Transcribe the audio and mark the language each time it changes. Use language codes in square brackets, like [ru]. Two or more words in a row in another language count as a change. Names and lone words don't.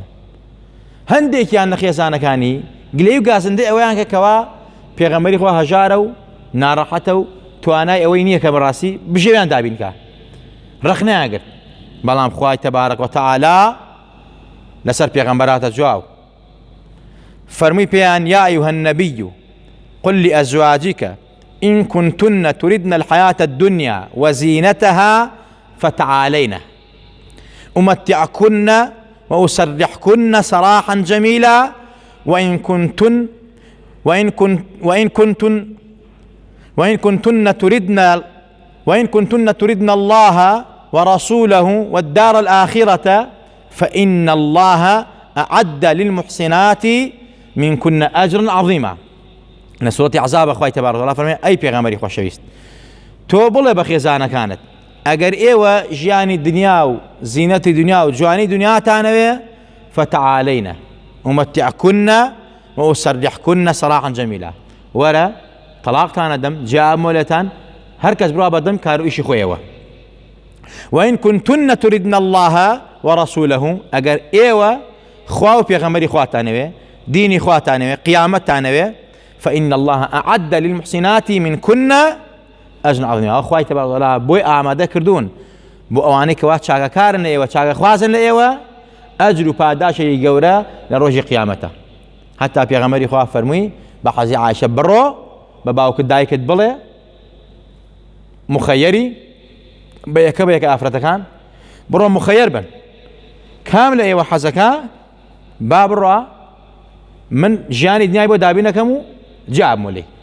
[ckb] هەندێکیان لە خێزانەکانی گلەی و گازندەی ئەوەیان کە کەوا پێغەمبەری خوا هەژارە و ناڕەحەتە و توانای ئەوەی نییە کە بەڕاستی بژێویان دابینکە ڕەخ نەیانگرت بەڵام خوای تەبارەک وتەعالا لەسەر پێغەمبەراتە جواو فەرمووی پێیان [ar] یا ئەیوهە النەبیو قل لأزواجك إن كنتن تردن الحياة الدنيا وزينتها فتعالين أمتعكن وأسرحكن سراحا جميلا وإن كنتن تردن الله ورسوله والدار الآخرة فإن الله أعد للمحسنات منكن أجرا عظيما [ckb] لە سورەتی عەزاب خوای تەبارەک وتەعالا فەرمێ ئەی پێغەمبەری خۆشەویست تۆ بڵێ بە خێزانەکانت ئەگەر ئێوە ژیانی دنیا و زینەتی دنیا و جوانی دنیاتانەوێ [ar] فتعالەینە ئومەتیعکن وأسرحكن سراحا جميلا [ckb] وەرە تەلاقتانە دەم جا مۆلێتان هەر کەس بڕوا بەدەم کار و ئیشی خۆیەوە وإن [ar] كنتن تردن الله ورسوله [ckb] ئەگەر ئێوە خوا و پێغەمبەری خواتانەوێ دینی خواتانەوێ قیامەتتانەوێ [ar] فإن الله أعد للمحسنات منكن أجرا عظيما أخوي تبارك الله [ckb] بوي ئامادە کردوون بۆ ئەوانەی کەوا چاکەکارن لە ئێوە چاکەخوازن لە ئێوە ئەجر و پاداشێکی گەورە لە ڕۆژی قیامەتە حتا پێغەمبەری خوا فەرمووی بە حەزی عایشە بڕۆ بە باوکت دایکت بڵێ مخەیەری بە یەکە ئافرەتەکان بڕۆ مخەیەر بن کام لە ئێوە حەزەکە با بڕۆ من ژیانی دنیای بۆ دابینەکەم و جاب مولي